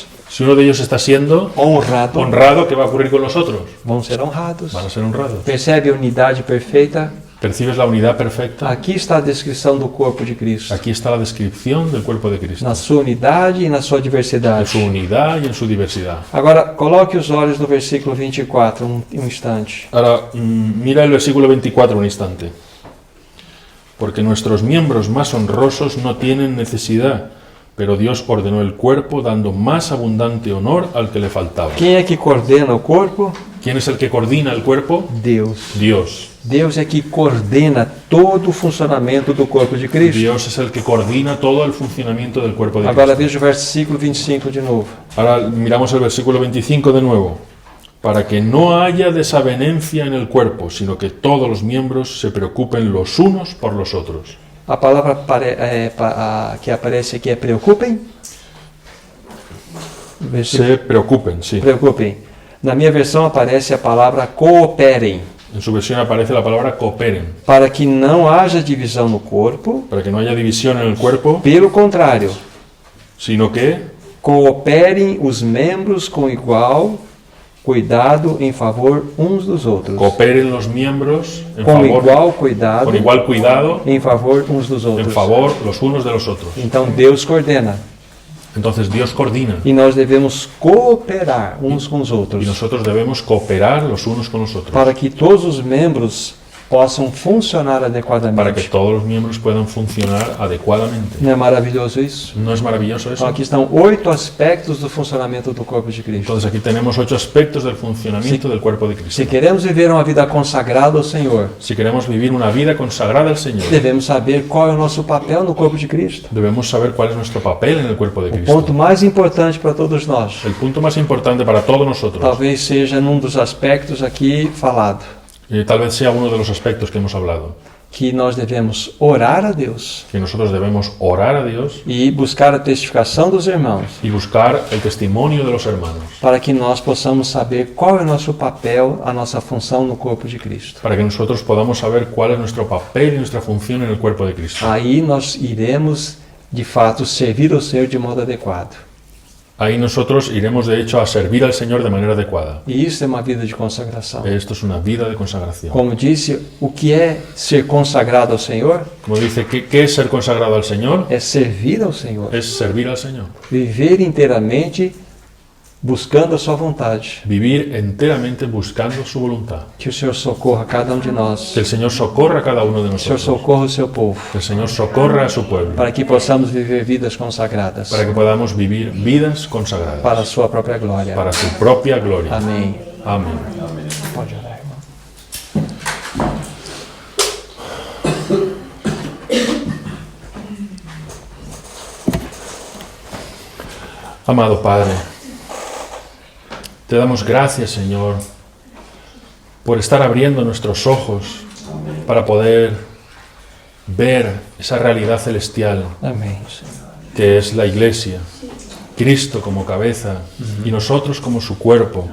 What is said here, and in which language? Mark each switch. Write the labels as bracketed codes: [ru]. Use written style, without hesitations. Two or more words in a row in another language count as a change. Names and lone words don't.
[es] Si uno de ellos está siendo honrado, ¿qué va a ocurrir con los otros? [pt] Vão ser honrados. [es] Van a ser honrados. [pt] Percebe a unidade perfeita? [es] ¿Percibes la unidad perfecta? [pt] Aqui está a descrição do corpo de Cristo. [es] Aquí está la descripción del cuerpo de Cristo. [pt] Na sua unidade e na sua [es] En [pt] diversidade. [es] su unidad y en su diversidad. [pt] Agora, coloque os olhos no versículo 24, um instante. [es] Ahora, mira el versículo 24 un instante. Porque nuestros miembros más honrosos no tienen necesidad, pero Dios ordenó el cuerpo dando más abundante honor al que le faltaba. [pt] Quem é que coordena o corpo? [es] ¿Quién es el que coordina el cuerpo? [pt] Deus. [es] Dios. [pt] Deus é que coordena todo o funcionamento do corpo de Cristo. [es] Dios es el que coordina todo el funcionamiento del cuerpo de [pt] Agora [es] Cristo. [pt] veja o versículo 25 de novo. [es] Ahora miramos el versículo 25 de nuevo. Para que no haya desavenencia en el cuerpo, sino que todos los miembros se preocupen los unos por los otros. [pt] A palavra que aparece aqui é preocupem. [es] Se preocupen, sí. [pt] Preocupem. Na minha versão aparece a palavra cooperem. [es] En su versión aparece la palabra cooperen. [pt] Para que não haja divisão no corpo, [es] Para que no haya división en el cuerpo, [pt] pelo contrário, [es] sino que [pt] cooperem os membros com igual cuidado em favor uns dos outros. [es] cooperen los miembros en [pt] Com [es] favor, [pt] igual cuidado [es] con igual cuidado [pt] em favor uns dos [es] en [pt] outros. [es] favor los unos de los otros. [pt] Então Deus coordena [es] Entonces Dios coordina [pt] e nós devemos cooperar uns com os [es] y [pt] outros [es] nosotros debemos cooperar los unos con los otros [pt] para que todos os membros possam funcionar [es] para que [pt] adequadamente. [es] todos los miembros puedan funcionar adecuadamente. [pt] Não é maravilhoso isso? [es] ¿No es maravilloso eso? [pt] Então aqui estão 8 aspectos do funcionamento do corpo de Cristo. [es] Entonces aquí tenemos 8 aspectos del funcionamiento del cuerpo de Cristo. [pt] Se queremos viver uma vida consagrada ao Senhor, [es] Si queremos vivir una vida consagrada al Señor, [pt] devemos saber qual é o nosso papel no corpo de Cristo. [es] debemos saber cuál es nuestro papel en el cuerpo de [pt] O [es] Cristo. [pt] ponto mais importante para todos nós, [es] El punto más importante para todos nosotros, [pt] talvez seja num dos aspectos aqui falado, [es] tal vez sea uno de los aspectos que hemos hablado, [pt] que nós devemos orar a Deus [es] que nosotros debemos orar a Dios [pt] e buscar a testificação dos irmãos, [es] y buscar el testimonio de los hermanos, [pt] para que nós possamos saber qual é o nosso papel, a nossa função no corpo de Cristo. [es] para que nosotros podamos saber cuál es nuestro papel y nuestra función en el cuerpo de Cristo. [pt] Aí nós iremos, de fato, servir ao Senhor de modo adequado. [es] Ahí nosotros iremos de hecho a servir al Señor de manera adecuada. [pt] E isso é uma vida de consagração. [es] Esto es una vida de consagración. [pt] Como disse, o que é ser consagrado ao Senhor [es] Como dice, ¿qué es ser consagrado al Señor? [pt] é servir ao Senhor, [es] Es servir al Señor. [pt] viver inteiramente buscando a sua vontade. [es] Vivir enteramente buscando su voluntad. [pt] Que o Senhor socorra cada um de nós. [es] Que el Señor socorra a cada uno de [pt] Que o Senhor [es] nosotros. [pt] socorra o seu povo, [es] Que el Señor socorra a su pueblo. [pt] para que possamos viver vidas consagradas [es] Para que podamos vivir vidas consagradas. [pt] para a sua própria glória. [es] Para su propia gloria. [pt] Amém. [es] Amén. [pt] Pode orar, irmão. [es] Amado Padre, te damos gracias, Señor, por estar abriendo nuestros ojos para poder ver esa realidad celestial [pt] Amém, Senhor. [es] que es la Iglesia, Cristo como cabeza y nosotros como su cuerpo,